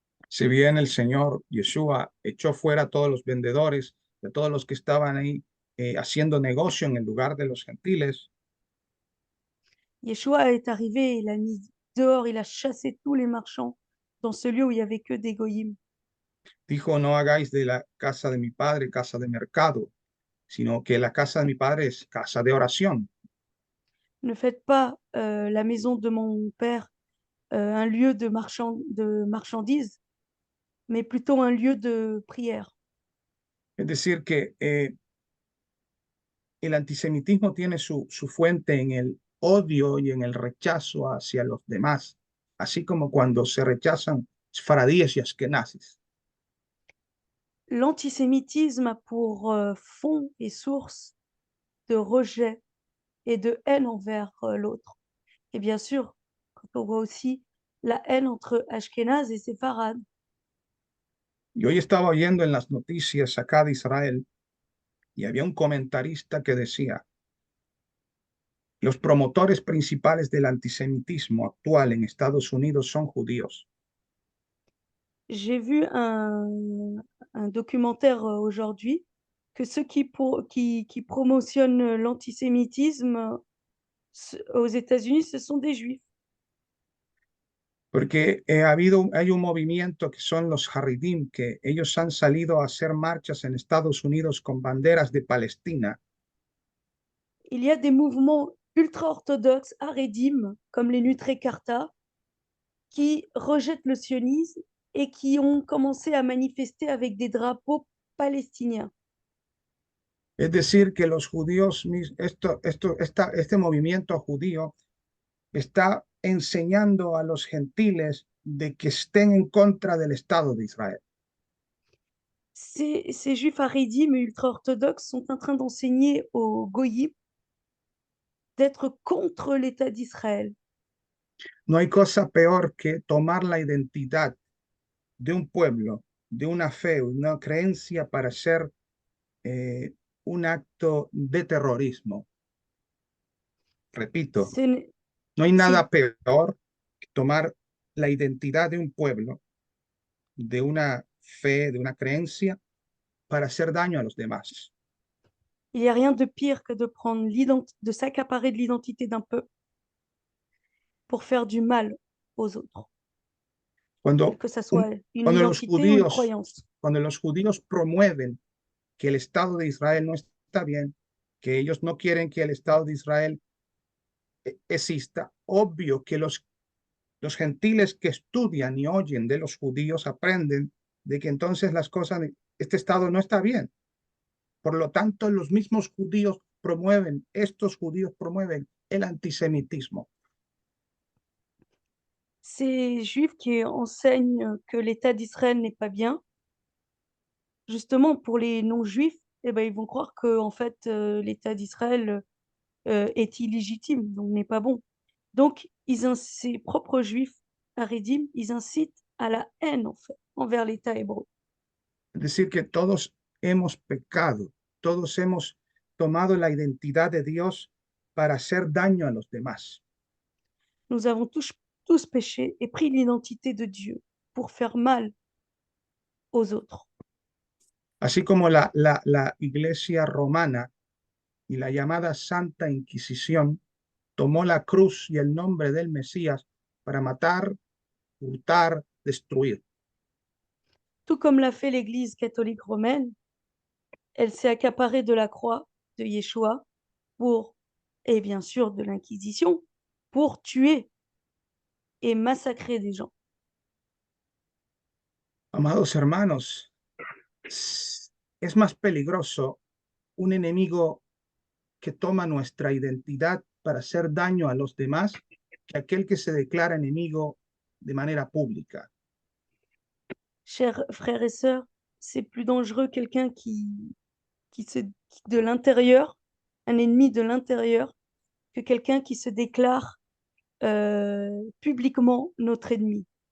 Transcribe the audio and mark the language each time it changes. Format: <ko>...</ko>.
<es>Si bien el Señor Yeshua echó fuera a todos los vendedores, de todos los que estaban ahí haciendo negocio en el lugar de los gentiles,</es> <fr>Yeshua est arrivé, il a mis dehors, il a chassé tous les marchands dans ce lieu où il n'y avait que des goyim.</fr> <es>dijo, no hagáis de la casa de mi padre casa de mercado, sino que la casa de mi padre es casa de oración.</es> <fr>Ne faites pas la maison de mon père un lieu de marchandises, mais plutôt un lieu de prière.</fr> <es>Es decir, que el antisemitismo tiene su fuente en el odio y en el rechazo hacia los demás, así como cuando se rechazan faradíes y askenazis.</es> <fr>L'antisémitisme a pour fond et source de rejet et de haine envers l'autre. Et bien sûr, quand on voit aussi la haine entre Ashkénazes et séfarades.</fr> <es>Y hoy estaba oyendo en las noticias acá de Israel y había un comentarista que decía, los promotores principales del antisemitismo actual en Estados Unidos son judíos.</es> <fr>J'ai vu un documentaire aujourd'hui que ceux qui promotionnent l'antisémitisme aux États-Unis, ce sont des juifs.</fr> <es>Porque hay un movimiento que son los Haridim, que ellos han salido a hacer marchas en Estados Unidos con banderas de Palestina.</es> <fr>Il y a des mouvements ultra-orthodoxes, haredim, comme les Nutrécarta, qui rejettent le sionisme et qui ont commencé à manifester avec des drapeaux palestiniens.</fr> <es>Es decir, que los judíos, este movimiento judío está enseñando a los gentiles de que estén en contra del Estado de Israel.</es> <fr>Ces juifs haredim et ultra-orthodoxes sont en train d'enseigner aux goyim d'être contre l'État d'Israël.</fr> <es>No hay cosa peor que tomar la identidad de un pueblo, de una fe, una creencia para hacer un acto de terrorismo. Repito,</es> <fr>C'est</fr> <es>no hay nada peor que tomar la identidad de un pueblo, de una fe, de una creencia, para hacer daño a los demás.</es> <fr>Il n'y a rien de pire que de prendre de s'accaparer de l'identité d'un peuple pour faire du mal aux autres,</fr> <es>Cuando,</es> <fr>que ça</fr> <es>un-</es> <fr>soit une</fr> <es>cuando los</es> <fr>identité ou une</fr> <es>judíos,</es> <fr>croyance.</fr> <es>cuando los judíos promueven que el Estado de Israel no está bien, que ellos no quieren que el Estado de Israel exista, obvio que los gentiles que estudian y oyen de los judíos aprenden de que entonces las cosas, este Estado no está bien. Por lo tanto, los mismos judíos estos judíos promueven el antisemitismo.</es> <fr>Ces juifs qui enseignent que l'État d'Israël n'est pas bien, justement pour les non-juifs, eh ben, ils vont croire que en fait, l'État d'Israël est illégitime, donc n'est pas bon. Donc, ces propres juifs haredim, ils incitent à la haine en fait envers l'État hébreu.</fr> <es>Es decir, que todos hemos pecado, todos hemos tomado la identidad de Dios para hacer daño a los demás.</es> <fr>Nous avons tous péché et pris l'identité de Dieu pour faire mal aux autres.</fr> <es>Así como la Iglesia romana y la llamada Santa Inquisición tomó la cruz y el nombre del Mesías para matar, hurtar, destruir.</es> <fr>Tout comme l'a fait l'Église catholique romaine, elle s'est accaparée de la croix de Yeshua et bien sûr de l'Inquisition, pour tuer et massacrer des gens.</fr> <es>Amados hermanos, es más peligroso un enemigo que toma nuestra identidad para hacer daño a los demás que aquel que se declara enemigo de manera pública.</es> <fr>Chers frères et sœurs, c'est plus dangereux quelqu'un de l'intérieur, un ennemi de l'intérieur, que quelqu'un qui se déclare publiquement notre ennemi.</fr>